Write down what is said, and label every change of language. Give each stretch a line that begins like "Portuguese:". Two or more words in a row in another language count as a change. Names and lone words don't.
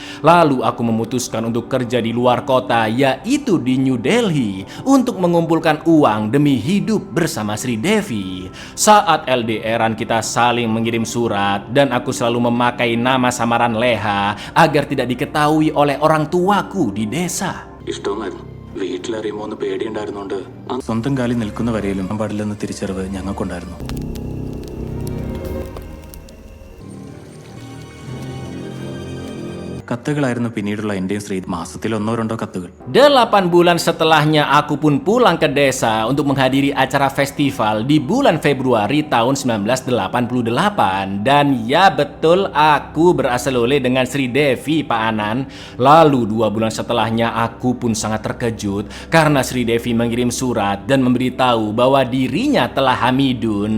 Indonesian: Lalu aku memutuskan untuk kerja di luar kota, yaitu di New Delhi, untuk mengumpulkan uang demi hidup bersama Sri Devi. Saat LDRan kita saling mengirim surat dan aku selalu memakai nama samaran Leha agar tidak diketahui oleh orang tuaku di desa.
Malayalam: വീട്ടിലറിയുമോന്ന് പേടിയുണ്ടായിരുന്നുണ്ട്. സ്വന്തം കാലിൽ നിൽക്കുന്ന വരെയിലും പാടില്ലെന്ന തിരിച്ചറിവ് ഞങ്ങൾക്കുണ്ടായിരുന്നു. കത്തുകളായിരുന്നു പിന്നീടുള്ള എന്റെയും ശ്രീ മാസത്തിൽ 1-2 കത്തുകൾ.
Indonesian: 8 bulan setelahnya aku pun pulang ke desa untuk menghadiri acara festival di bulan Februari tahun 1988. Dan ya betul, aku berasal oleh dengan Sri Devi, Pak Anan. Lalu 2 bulan setelahnya aku pun sangat terkejut karena Sri Devi mengirim surat dan memberitahu bahwa dirinya telah hamidun.